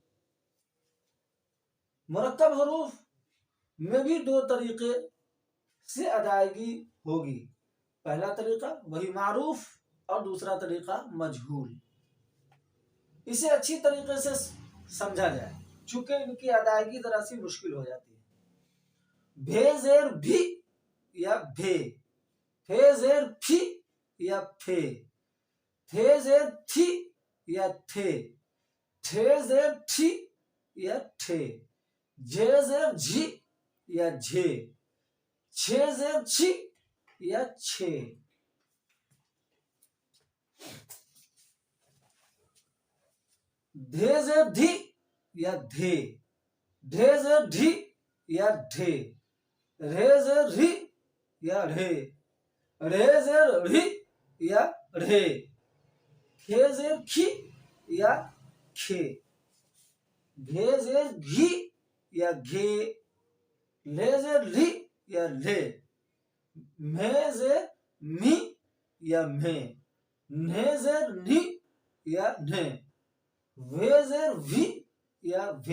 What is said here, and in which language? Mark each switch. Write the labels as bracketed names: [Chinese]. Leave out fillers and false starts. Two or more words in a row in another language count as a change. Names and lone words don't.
[Urdu] مرکب حروف میں بھی دو طریقے سے ادائیگی ہوگی، پہلا طریقہ وہی معروف اور دوسرا طریقہ مجہول۔ اسے اچھی طریقے سے سمجھا جائے چونکہ ان کی ادائیگی ذرا سی مشکل ہو جاتی ہے۔ بھے زیر بھی یا بھے، پھے زیر پھی یا پھے، تھے زیر تھی یا تھے، ٹھے زیر ٹھی یا ٹھے، جھے زیر جھی یا جھے، چھے زیر چھی یا چھے۔ دھے زیر دھی یا دھے، ڈھے زیر ڈھی یا ڈھے، رے زیر ری یا رے، رے زیر ری یا رے، کھے زیر کھی یا کھے، گھے زیر گھی یا گھے، لے زیر لی یا لے، میں زیر می یا میں، نھے زیر نی یا نھے، وے زیر وی یا وے۔